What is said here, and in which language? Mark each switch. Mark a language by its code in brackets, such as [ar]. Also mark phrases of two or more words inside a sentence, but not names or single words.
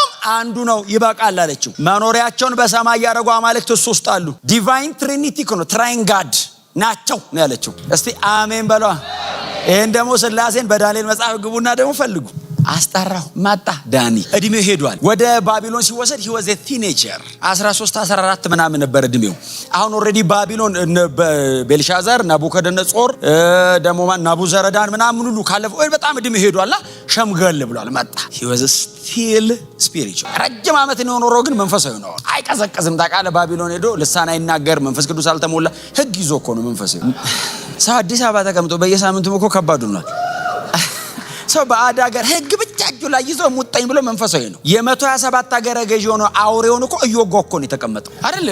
[am] አንዱ ነው ይበቃል አለችው። መኖሪያቸውን በሰማይ ያደረጉ አማልክት እሱ ውስጥ አሉ። [en] divine trinity [am] ነው፣ [en] triune god [am] ናቸው ነው ያለችው። እስቲ አሜን በሏ። ይሄን ደግሞ ስላሴን በዳንኤል መጽሐፍ ግቡና ደግሞ ፈልጉ። አስጠራው መጣ። ዳኒ እድሜው ሄዷል። ወደ ባቢሎን ሲወሰድ [en] he was a teenager [am] 13 14 ምናምን ነበር እድሜው። አሁን ኦሬዲ ባቢሎን ቤልሻዛር፣ ናቡከደነጾር ደግሞ ናቡዘረዳን ምናምን ሁሉ ካለፈው በጣም እድሜው ሄዷልና ሸምገል ብሏል። መጣ [en] he was still spiritual። [am] ረጅም ዓመት ነው ኖሮ ግን መንፈሳዊ ነው። አይቀዘቅዝም። ታውቃለህ ባቢሎን ሄዶ ልሳን አይናገር፣ መንፈስ ቅዱስ አልተሞላ። ህግ ይዞ እኮ ነው መንፈሳዊ ሰው። አዲስ አበባ ተቀምጦ በየሳምንቱ እኮ ከባድ ሆኗል። ሰው በአድ ሀገር ህግ ብቻ እጁ ላይ ይዞ ሙጠኝ ብሎ መንፈሳዊ ነው። የ127 ሀገረ ገዢ ሆኖ አውሬውን እኮ እየወጋ እኮ ነው የተቀመጠው አይደል?